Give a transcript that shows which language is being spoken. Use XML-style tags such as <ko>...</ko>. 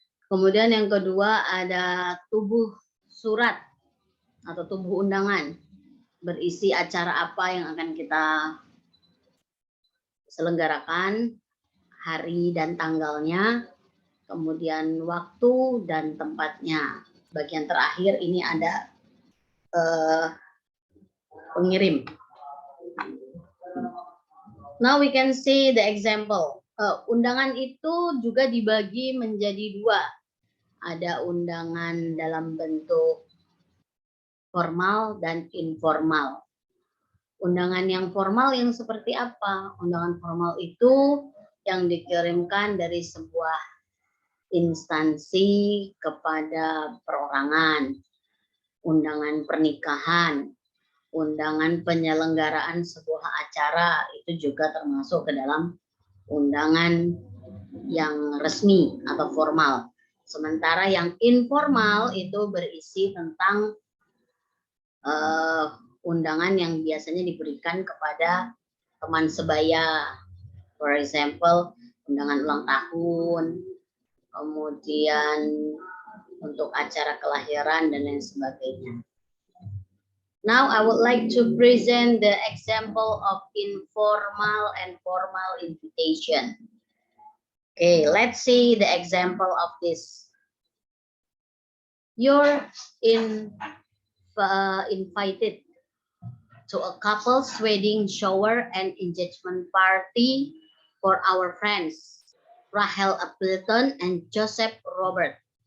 <id>Kemudian yang kedua ada tubuh surat atau tubuh undangan, berisi acara apa yang akan kita selenggarakan, hari dan tanggalnya, kemudian waktu dan tempatnya. Bagian terakhir ini ada pengirim.</id> <en>Now we can see the example.</en> <id>Undangan itu juga dibagi menjadi 2. Ada undangan dalam bentuk formal dan informal. Undangan yang formal yang seperti apa? Undangan formal itu yang dikirimkan dari sebuah instansi kepada perorangan, undangan pernikahan, undangan penyelenggaraan sebuah acara, itu juga termasuk ke dalam undangan yang resmi atau formal. Sementara yang informal itu berisi tentang undangan yang biasanya diberikan kepada teman sebaya.</id> <en>For example,</en> <id>undangan ulang tahun, kemudian untuk acara kelahiran dan lain sebagainya.</id> <en>Now I would like to present the example of informal and formal invitation. Okay, let's see the example of this. You're invited to a couple's wedding shower and engagement party for our friends, Rahel Appleton and Joseph Robert.</en>